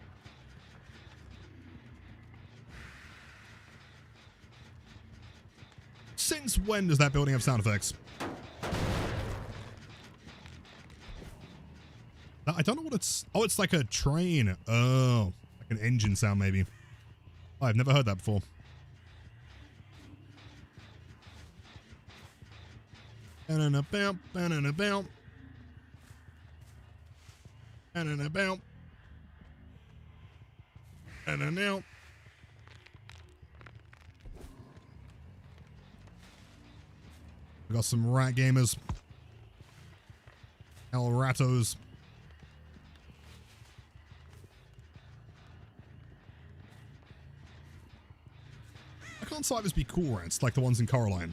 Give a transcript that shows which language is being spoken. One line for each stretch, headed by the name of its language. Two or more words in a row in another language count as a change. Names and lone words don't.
English: Since when does that building have sound effects? I don't know what it's... Oh, it's like a train. Oh, like an engine sound maybe. I've never heard that before. Ba-na-na-bow, ba-na-na-bow. Ba-na-na-bow. Ba-na-now. We got some rat gamers. El Ratos. Why can't Cybers be cool rats like the ones in Coraline?